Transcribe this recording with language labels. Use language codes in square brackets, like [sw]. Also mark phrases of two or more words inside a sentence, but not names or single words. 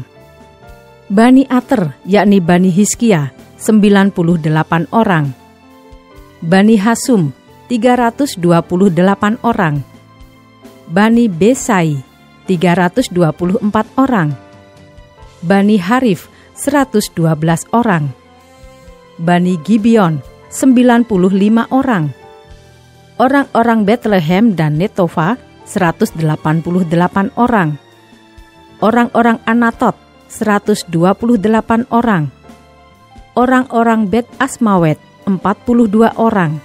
[id] Bani Ater, yakni Bani Hizkia 98 orang. Bani Hasum 328 orang. Bani Besai 324 orang. Bani Harif 112 orang. Bani Gibeon 95 orang. Orang-orang Bethlehem dan Netova 188 orang. Orang-orang Anatot 128 orang. Orang-orang Bet Asmawet 42 orang.